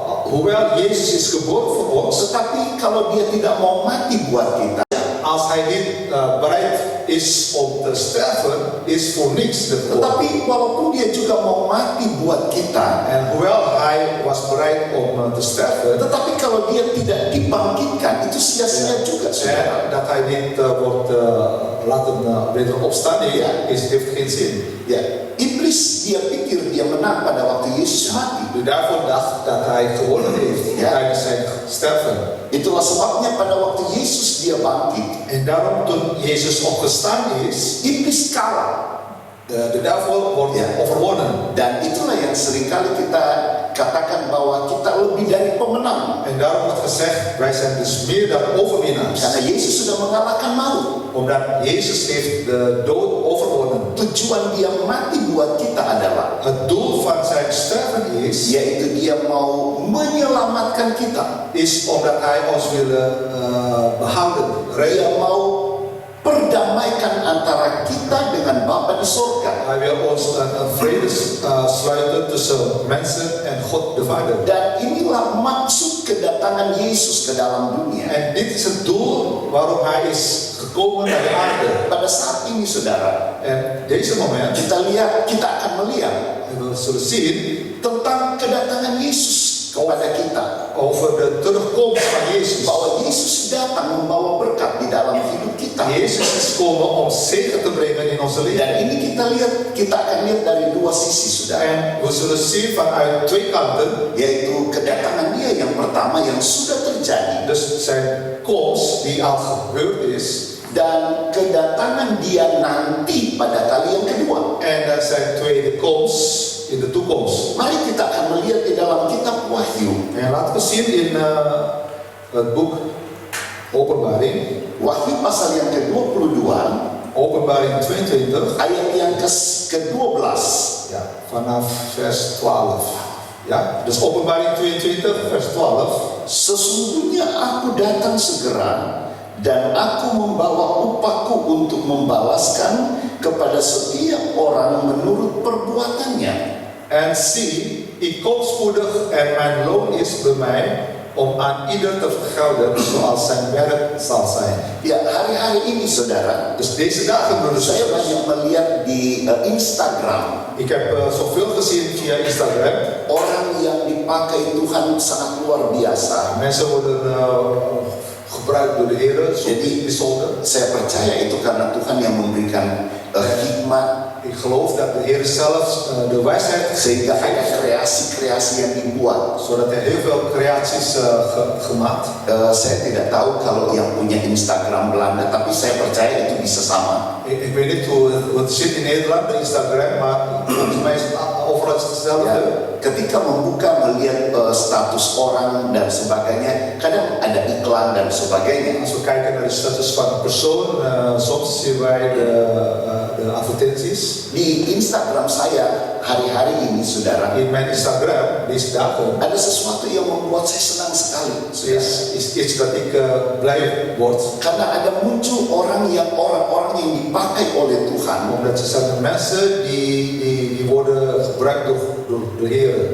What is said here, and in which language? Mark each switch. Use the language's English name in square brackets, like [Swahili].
[Dutch] Hoewel Jezus is geboren voor ons, [Indonesian] tetapi kalau dia tidak mau mati buat kita, [Dutch] als Hij niet bereid is om te sterven, is voor niks de geboren. [Indonesian] tetapi walaupun dia juga mau mati buat kita, [Dutch] En hoewel Hij was bereid om te sterven, [Indonesian] tetapi kalau dia tidak dibangkitkan, itu sia-sia juga, saudara. [Dutch] en dat Hij niet wordt laten weer opstaan, heeft geen zin. [Indonesian] Ya, iblis dia pikir dia menang pada waktu Yesus mati. [Dutch] Dus daarvoor dacht dat Hij gewonnen heeft tijdens zijn sterven. [Indonesian] Itulah sebabnya pada waktu Yesus dia bangkit, [Dutch] En daarom toen Jezus opgestaan is, [Indonesian] iblis kalah. [Dutch] de duivel wordt overwonnen. [Indonesian] Dan itulah yang seringkali kita katakan bahwa kita lebih dari pemenang. [Dutch] En daarom wordt gezegd, wij zijn dus meer dan overwinnaars. [Indonesian] Karena Yesus sudah mengalahkan maut. [Dutch] Omdat Jezus heeft de dood overwonnen. [Indonesian] Tujuan dia mati buat kita adalah, [Dutch] Het doel van zijn sterven is, [Indonesian] yaitu dia mau menyelamatkan kita. [Dutch] is omdat Hij ons wil behouden. [Indonesian] Dia mau perdamaikan antara kita dengan Bapa di sorga. [Dutch] Hij wil ons een vrede sluiten tussen mensen en God de Vader. [Indonesian] Dan inilah maksud kedatangan Yesus ke dalam dunia. [Dutch] En dit is het doel waarom Hij is gekomen naar de aarde. [Indonesian] Pada saat ini, saudara, [Dutch] En deze moment, [Indonesian] kita akan melihat [Dutch] en we zullen zien [Indonesian] tentang kedatangan Yesus kepada kita. [Dutch] over de terugkomst van Jezus. [Indonesian] Bahwa Yesus datang membawa berkat di dalam hidup kita. [Dutch] Jezus is gekomen om zegen te brengen in onze leven. [Indonesian] Dan ini kita akan lihat dari dua sisi, saudara. [Dutch] En we zullen zien vanuit twee kanten, [Indonesian] Yaitu kedatangan dia yang pertama yang sudah terjadi, [Dutch] dus zijn komst die al gebeurd is, [Indonesian] dan kedatangan dia nanti pada kali yang kedua. [Dutch] en zijn tweede komst in de toekomst. [Indonesian] Mari kita akan melihat di dalam kitab Wahyu. [Dutch] En laten we zien in het boek Openbaring, [Indonesian] Wahyu pasal yang ke-22, [Dutch] Openbaring 22, [Indonesian] ayat yang ke-12. [Dutch] ja, vanaf vers 12. Ja, dus Openbaring 22, vers 12. [Indonesian] Sesungguhnya aku datang segera, dan aku membawa upahku untuk membalaskan kepada setiap orang menurut perbuatannya. [Dutch] En zie, ik kom spoedig en mijn loon is bij mij om aan ieder te vergelden zoals zijn werk zal zijn. [Indonesian] Ya, hari-hari ini, saudara, [Dutch] Dus deze dagen, broeders en [Indonesian] saya [Dutch] zusters, [Indonesian] banyak melihat di Instagram [Dutch] ik heb zoveel gezien via Instagram. [Indonesian] orang yang dipakai Tuhan sangat luar biasa. [Dutch] Mensen worden gebruikt door de Heer, zo bijzonder. [Indonesian] Saya percaya itu karena Tuhan yang memberikan hikmat, [Dutch] Ik geloof dat de Heer zelf de wijsheid [Indonesian] sehingga ada [Dutch] geeft, [Indonesian] kreasi-kreasi yang dibuat. [Dutch] zodat hij heel veel creaties gemaakt. [Indonesian] Saya tidak tahu kalau yang punya Instagram Belanda, tapi saya percaya itu bisa sama. [Dutch] Ik weet niet hoe het zit in Nederland, de Instagram, maar volgens mij is het overal hetzelfde. [Indonesian] Ya, ketika membuka melihat status orang dan sebagainya, kadang ada iklan dan sebagainya. [Dutch] Als we kijken naar de status van een persoon, soms zien wij de advertenties. [Indonesian] Di Instagram saya hari-hari ini, saudara, [Dutch] in mijn Instagram deze dagen [Indonesian] ada sesuatu yang membuat saya senang sekali. [Dutch] is iets dat ik blij word. [Indonesian] Karena ada muncul orang yang dipakai oleh Tuhan, [Dutch] Omdat er zijn mensen die worden gebruikt door de Heer.